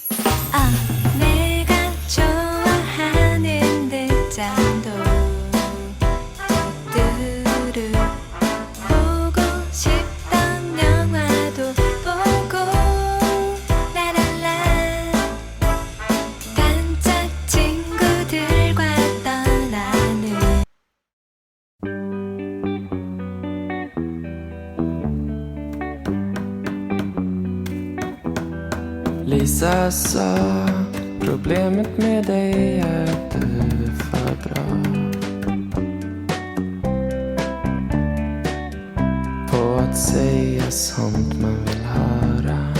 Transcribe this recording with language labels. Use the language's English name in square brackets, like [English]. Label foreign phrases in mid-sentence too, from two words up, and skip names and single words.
[Korean] 내가 좋아하는 늦잠도 뚜루 보고 싶던 영화도 보고 라라라 깜짝 친구들과 떠나는 [Swedish] Lisa sa, problemet med dig är att du är för bra på att säga sånt man vill höra.